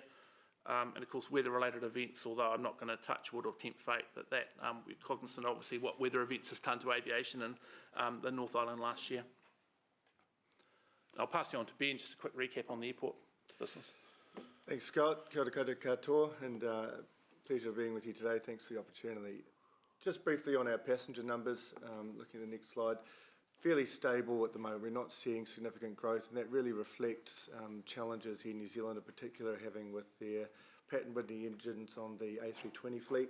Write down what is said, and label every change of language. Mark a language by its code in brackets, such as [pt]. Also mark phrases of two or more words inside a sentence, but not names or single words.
[en] And of course, weather-related events, although I'm not going to touch wood or tempt fate, but that we're cognizant, obviously, what weather events has done to aviation in the North Island last year. I'll pass you on to Ben, just a quick recap on the airport business. Thanks, Scott. [mi] Kia ora koutou, [en] and pleasure being with you today. Thanks for the opportunity. Just briefly on our passenger numbers, looking at the next slide, fairly stable at the moment. We're not seeing significant growth, and that really reflects challenges Air New Zealand in particular having with their Pratt & Whitney engines on the A320 fleet.